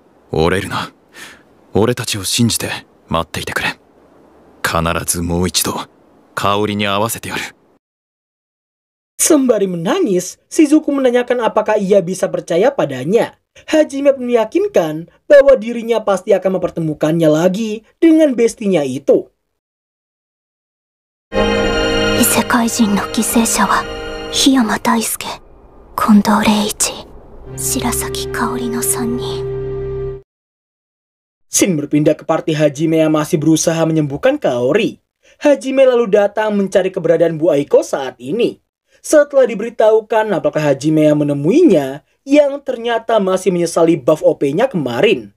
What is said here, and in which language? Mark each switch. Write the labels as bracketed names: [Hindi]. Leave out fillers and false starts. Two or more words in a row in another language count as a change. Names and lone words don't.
[Indonesian] Sembari menangis, Shizuku menanyakan apakah ia bisa percaya padanya. Hajime pun meyakinkan bahwa dirinya pasti akan mempertemukannya lagi dengan bestinya itu. [Japanese] 異世界人の犠牲者は檜山大輔、近藤礼一、白崎香織の3人. [Indonesian] Shin berpindah ke party Hajime yang masih berusaha menyembuhkan Kaori. Hajime lalu datang mencari keberadaan Bu Aiko saat ini. Setelah diberitahukan apakah Hajime yang menemuinya, yang ternyata masih menyesali buff OP-nya kemarin.